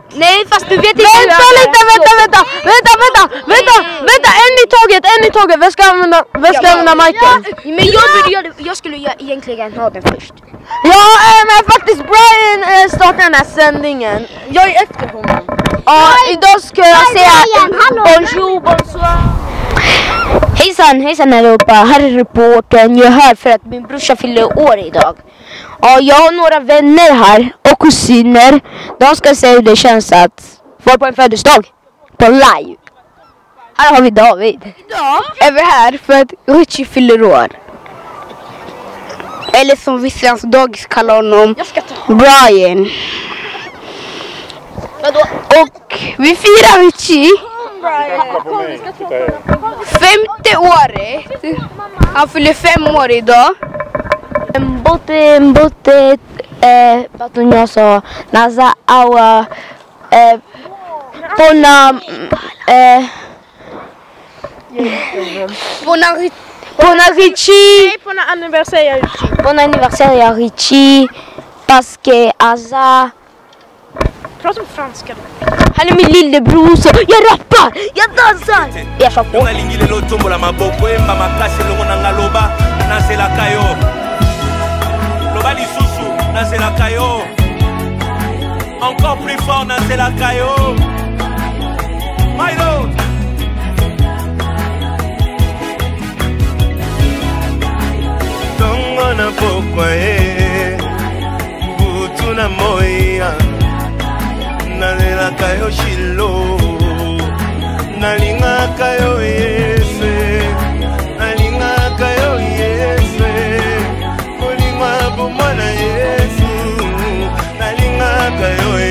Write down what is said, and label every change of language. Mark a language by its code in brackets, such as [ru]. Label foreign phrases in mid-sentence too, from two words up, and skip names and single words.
[sv] Nej, fast du vet inte. Vänta. En i taget. Vem ska använda micken? Men jag skulle egentligen ha den först. Ja, men faktiskt Brian startar den här sändningen. Jag är efter honom. Ja, idag ska jag säga [fr] bonjour, bonsoir. [sv] Hejsan allihopa, här är reportern. Jag är här för att min brorsa fyller år idag. Ja, jag har några vänner här och kusiner. De ska säga hur det känns att vara på en födelsedag på live. Här har vi David. Idag är vi här för att Richie fyller år. Eller som vissa hans dagis kallar honom, Brian. Och vi firar Richie. 50 året. Han fyller 5 år idag. [ln] Mbote batunyoso naza awa pona Richie. [fr] Bon anniversaire à Richie. Parce que Aza. [sv] Prata med franska. Han är min lillebror så jag rappar, jag dansar. Jag kör på. [ln] Loba lisusu nazelaka yo [fr] encore plus fort [ln] nazelaka yo [en] my lord. [ln] Tongo na pokwa butu na moya nazelaka yo shilo nalingaka yo Yesu nalingaka yo Yesu molingwa bomwana Yesu nalingaka yo